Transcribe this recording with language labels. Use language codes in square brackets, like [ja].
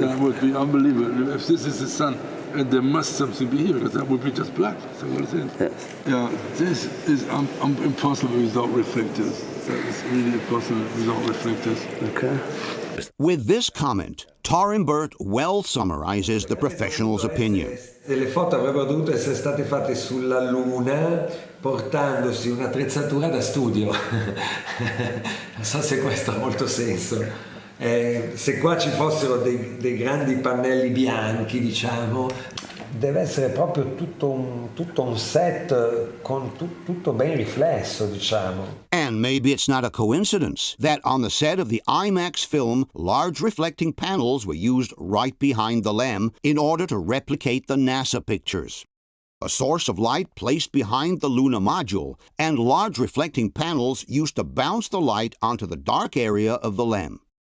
[en] That would be unbelievable. If this is the sun, and there must something be here, because that would be just black. So what is it? Yes. Yeah, this is impossible without reflectors. That is really impossible without reflectors. Okay. With this comment, Tarimbert well summarizes the professional's opinion. [it] Le foto avrebbero dovuto essere state fatte sulla Luna portandosi un'attrezzatura da studio. Non so se questo ha molto senso. Se qua ci fossero dei grandi pannelli bianchi, diciamo, deve essere proprio tutto un set con tutto ben riflesso, diciamo. [en] And maybe it's not a coincidence that on the set of the IMAX film, large reflecting panels were used right behind the LEM in order to replicate the NASA pictures. A source of light placed behind the lunar module, and large reflecting panels used to bounce the light onto the dark area of the LEM.